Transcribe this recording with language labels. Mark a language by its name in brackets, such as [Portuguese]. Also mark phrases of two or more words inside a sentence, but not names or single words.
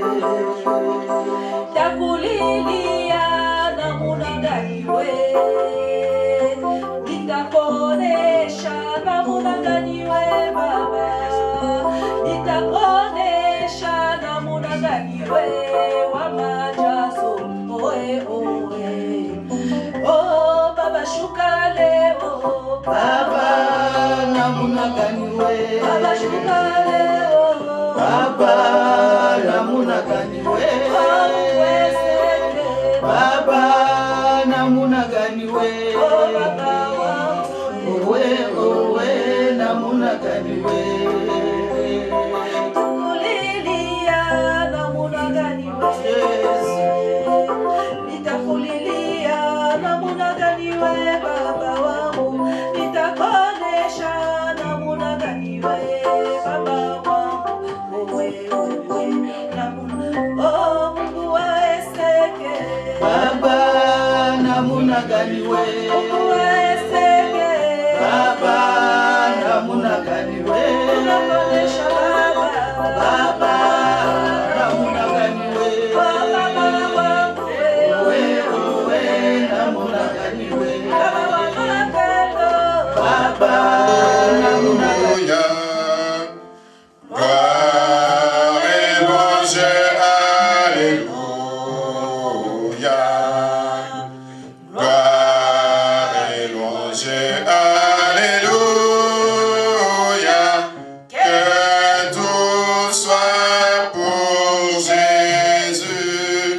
[Swahili] takulilia namuna gani we nitakuonesha namuna gani we baba nitakuonesha namuna gani we wa majazo oe oe oh baba shuka leo baba namuna gani we baba shuka leo baba namuna gani we baba namuna gani we owe owe namuna gani we tukulilia namuna gani we nitakulilia namuna gani we baba wangu nitakuonesha namuna gani we baba wangu owe owe namuna oh Mungu wa Eseke baba namuna gani we Mungu wa Eseke baba namuna gani we tunakuonesha baba baba namuna gani we baba wangu owe owe namuna gani we baba wangu baba namuna gani we [French] Gloire et louange, alléluia. Gloire et louange, alléluia. Que tout soit pour Jésus.